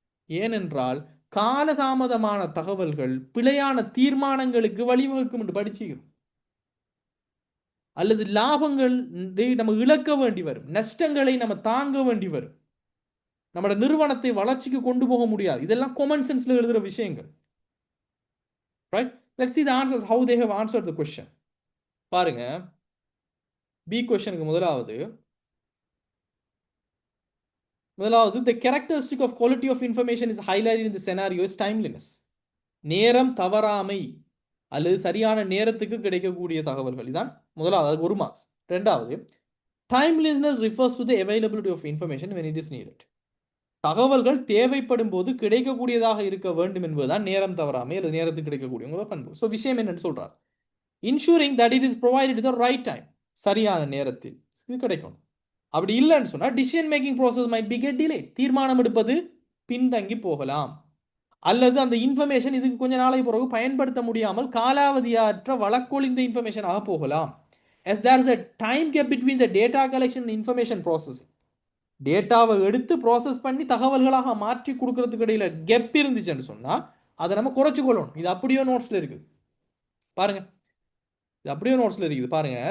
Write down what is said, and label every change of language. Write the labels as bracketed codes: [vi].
[ta] ஏனென்றால் காலதாமதமான தகவல்கள் பிழையான தீர்மானங்களுக்கு வழிவகுக்கும் என்று படிச்சுக்கிறோம். அல்லது லாபங்கள் நம்ம இழக்க வேண்டி வரும், நஷ்டங்களை நம்ம தாங்க வேண்டி வரும், நம்ம நிறுவனத்தை வளர்ச்சிக்கு கொண்டு போக முடியாது. இதெல்லாம் காமன் சென்ஸ்ல எழுதுற விஷயங்கள். [en] Right, let's see the answers how they have answered the question. [ta] பாருங்க, பி क्वेश्चनக்கு முதலாவது [en] the characteristic of quality of information is highlighted in the scenario is timeliness. [ta] நேரம் தவறாமை அல்லது சரியான நேரத்துக்கு கிடைக்கக்கூடிய தகவல்கள். இதான் முதலாவது, ஒரு மார்க்ஸ். இரண்டாவது, [en] timeliness refers to the availability of information when it is needed. [ta] தகவல்கள் தேவைப்படும் போது கிடைக்கக்கூடியதாக இருக்க வேண்டும் என்பதுதான் நேரம் தவறாமை அல்லது நேரத்துக்கு கிடைக்கக்கூடிய பண்பு. ஸோ விஷயம் என்னன்னு சொல்றார், [en] ensuring that it is provided at the right time, [ta] சரியான நேரத்தில் இது கிடைக்கும். அப்படி இல்லைன்னு சொன்னா [en] decision making process might be get delay, [ta] தீர்மானம் எடுப்பது பின்தங்கி போகலாம், அல்லது அந்த இன்ஃபர்மேஷன் இதுக்கு கொஞ்ச நாளை பிறகு பயன்படுத்த முடியாமல் காலாவதியற்ற வழக்கொழிந்த இன்ஃபர்மேஷனாக போகலாம். [en] as there is a time gap between the data collection and information processing. [ta] டேட்டாவை எடுத்து ப்ராசஸ் பண்ணி தகவல்களாக மாற்றி கொடுக்கறதுக்கு இடையில கெப் இருந்துச்சுன்னு சொன்னா அதை நம்ம குறைச்சு கொள்ளணும். இது அப்படியே நோட்ஸ்ல இருக்குது பாருங்க, இது அப்படியே நோட்ஸ்ல இருக்குது பாருங்க.